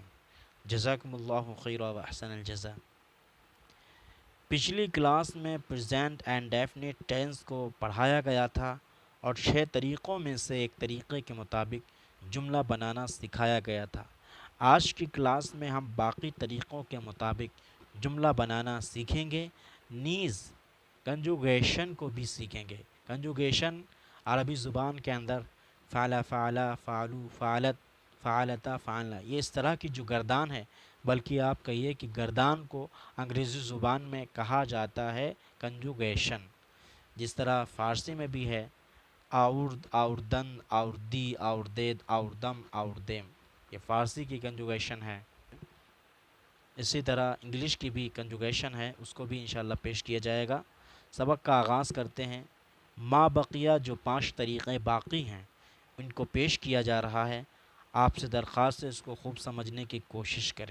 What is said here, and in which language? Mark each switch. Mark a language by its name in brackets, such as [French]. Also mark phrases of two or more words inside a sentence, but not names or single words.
[Arabic] جزاکم اللہ خیر و احسن الجزا. [Urdu] پچھلی کلاس میں [English] present and definite tense [Urdu] کو پڑھایا گیا تھا اور 6 طریقوں میں سے ایک طریقے کے مطابق جملہ بنانا سکھایا گیا تھا. آج کی کلاس میں ہم باقی طریقوں کے مطابق جملہ بنانا سیکھیں گے. نیز کنجوگیشن کو بھی سیکھیں گے. کنجوگیشن عربی زبان کے اندر [Arabic] فعل، فعلا، فعلو، فعلت، فعلتا، فعلنا، [Urdu] یہ اس طرح کی جو گردان ہے، بلکہ آپ کہیے کہ گردان کو انگریزی زبان میں کہا جاتا ہے کنجوگیشن. جس طرح فارسی میں بھی ہے [Persian] آورد، آوردن، آوردی، آوردید، آوردم، آوردیم، [Urdu] یہ فارسی کی کنجوگیشن ہے. اسی طرح انگلش کی بھی کنجوگیشن ہے، اس کو بھی انشاءاللہ پیش کیا جائے گا. سبق کا آغاز کرتے ہیں. ما بقیہ جو 5 طریقے باقی ہیں ان کو پیش کیا جا رہا ہے. آپ سے درخواست ہے اس کو خوب سمجھنے کی کوشش کریں.